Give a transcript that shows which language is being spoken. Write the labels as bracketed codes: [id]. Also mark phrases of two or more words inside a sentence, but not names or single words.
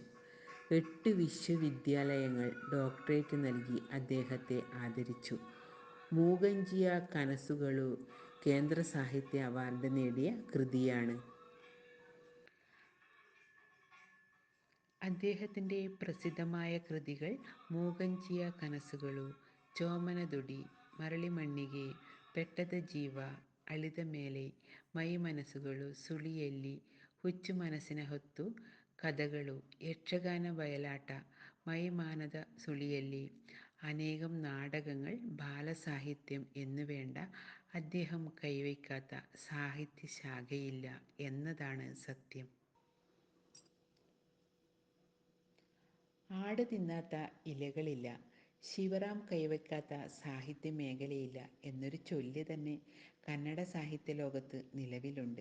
[ml] 8 വിശ്വവിദ്യാലയങ്ങൾ ഡോക്ടറേറ്റ് നൽകി അദ്ദേഹത്തെ ആദരിച്ചു. മൂകഞ്ചിയ കനസുകളു കേന്ദ്ര സാഹിത്യ അവാർഡ് നേടിയ കൃതിയാണ്. അദ്ദേഹത്തിൻ്റെ പ്രസിദ്ധമായ കൃതികൾ മൂകഞ്ചിയ ಕನಸುಗಳು, ಚೋಮನದುಡಿ, ಮರಳಿಮಣ್ಣಿಗೆ, ಪೆಟ್ಟದ ಜೀವ, ಅಳಿದ ಮೇಲೆ, ಮೈ ಮನಸ್ಸುಗಳು, ಸುಳಿಯಲ್ಲಿ, ಹುಚ್ಚು ಮನಸ್ಸಿನ ಹೊತ್ತು, കഥകളു, യക്ഷഗാന ബയലാട്ട, മൈമാനത സുളിയല്ലി, അനേകം നാടകങ്ങൾ, ബാലസാഹിത്യം എന്നുവേണ്ട അദ്ദേഹം കൈവയ്ക്കാത്ത സാഹിത്യശാഖയില്ല എന്നതാണ് സത്യം. ആട് തിന്നാത്ത ഇലകളില്ല, ശിവറാം കൈവയ്ക്കാത്ത സാഹിത്യ മേഖലയില്ല എന്നൊരു ചൊല്ല് തന്നെ കന്നഡ സാഹിത്യ ലോകത്ത് നിലവിലുണ്ട്.